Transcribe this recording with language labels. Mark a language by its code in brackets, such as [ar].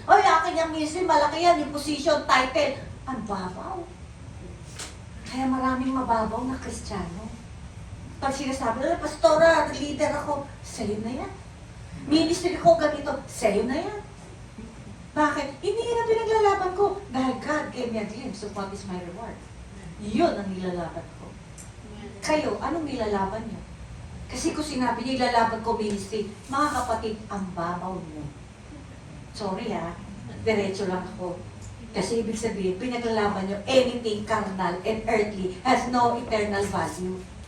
[tl] Oy, akin yung ministry, malaki yan, yung position, title. Ang babaw. Kaya maraming mababaw na Kristiyano. Pag sinasabi, pastora, leader ako, sa'yo na yan. Ministry ko ganito, sa'yo na yan. Bakit? Hindi yan ang pinaglalaban ko. [en] Dahil God gave me a glimpse of what is my reward. [tl] Yun ang nilalaban ko. Kayo, anong nilalaban niyo? Kasi kung sinabi niyo, ilalaban ko ministry, mga kapatid, ang babaw niyo. Sorry diretso lang ako. Kasi ibig sabihin, pinaglalaban niyo, [en] anything carnal and earthly has no eternal value.